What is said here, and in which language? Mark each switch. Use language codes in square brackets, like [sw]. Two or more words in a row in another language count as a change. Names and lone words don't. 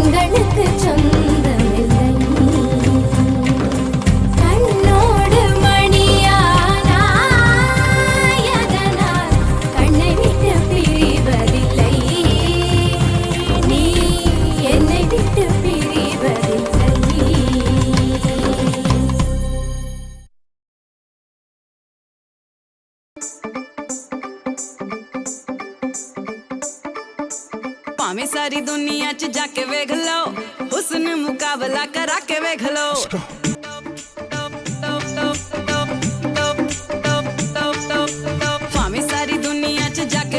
[ta] காதலுக்கு சொந்தமில்லை கண்ணோடு மணியானாய் அதனால் கண்ணை விட்டு பிரிவதில்லை நீ என்னை விட்டு பிரிவதில்லை [pa] ਭਾਵੇਂ ਸਾਰੀ ਦੁਨੀਆ 'ਚ ਜਾ ਕੇ ਵੇਖ ਲਓ ਹੁਸਨ ਮੁਕਾਬਲਾ ਕਰਾ ਕੇ ਵੇਖ ਲਓ ਭਾਵੇਂ ਸਾਰੀ ਦੁਨੀਆ 'ਚ ਜਾ ਕੇ